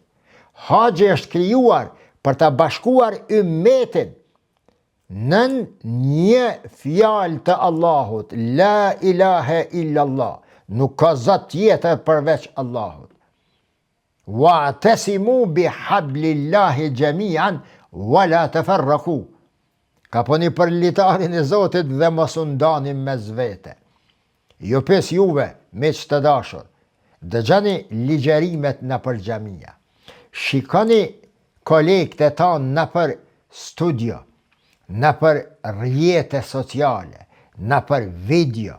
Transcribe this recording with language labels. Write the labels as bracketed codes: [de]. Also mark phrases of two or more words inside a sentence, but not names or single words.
[sq] Haxhi është krijuar për ta bashkuar ummetin nën një fjalë të Allahut, [ar] لا إله إلا الله, [sq] nuk ka zot tjetër përveç Allahut. [ar] واعتصموا بحبل الله جميعا ولا تفرقوا. [sq] Kaponi për litarin e Zotit dhe mos u ndani mes vete. Ju pes juve, miq të dashur, dëgjoni ligjërimet nëpër xhamia. Shikoni kolegët e tanë nëpër studio, nëpër rrjete sociale, nëpër video.